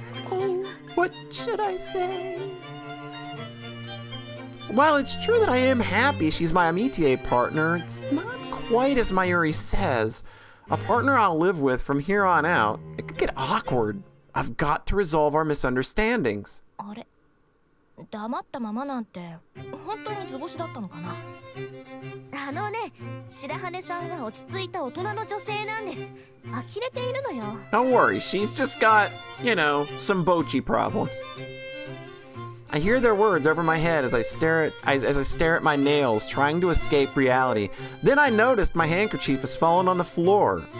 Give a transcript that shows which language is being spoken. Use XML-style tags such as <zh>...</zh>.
<en>oh, what should I say? While it's true that I am happy she's my Amitié partner, it's not quite as Mayuri says. A partner I'll live with from here on out. It could get awkward. I've got to resolve our misunderstandings.</en> <ja>あれ、黙ったままなんて本当に図星だったのかな。ね、白羽さんは落ち着いた大人の女性なんです。呆れているのよ。</ja> <en>Don't worry, she's just got, some bochi problems. I hear their words over my head as I stare at my nails, trying to escape reality. Then I noticed my handkerchief has fallen on the floor.</en>